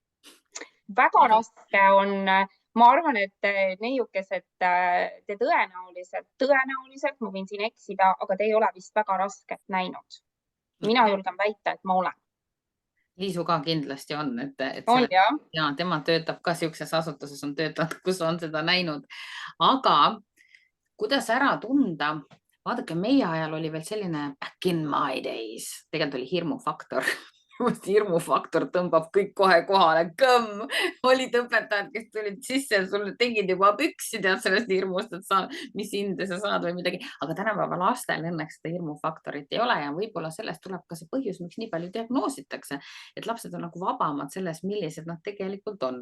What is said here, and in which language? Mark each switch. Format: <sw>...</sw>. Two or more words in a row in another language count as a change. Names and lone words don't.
<et>Väga raske on, ma arvan, et neiukesed, te tõenäoliselt, ma võin siin eksida, aga te ei ole vist väga rasket näinud. Mina julgen väita, et ma olen. Liisu ka kindlasti on, ja tema töötab ka siukses asutuses, on töötanud, kus on seda näinud. Aga kuidas ära tunda? Vaadake, meie ajal oli veel selline</et> <en>back in my days,</en> <et>tegelikult oli hirmufaktor. Hirmufaktor tõmbab kõik kohe kohale. Kõmm! Olid õpetajad, kes tulid sisse ja sulle tegid juba püksi, tead sellest hirmust, et mis hinde sa saad või midagi. Aga tänapäeva lastel õnneks seda hirmufaktorit ei ole ja võib-olla sellest tuleb ka see põhjus, miks nii palju diagnoositakse, et lapsed on nagu vabamad selles, millised nad tegelikult on.</et>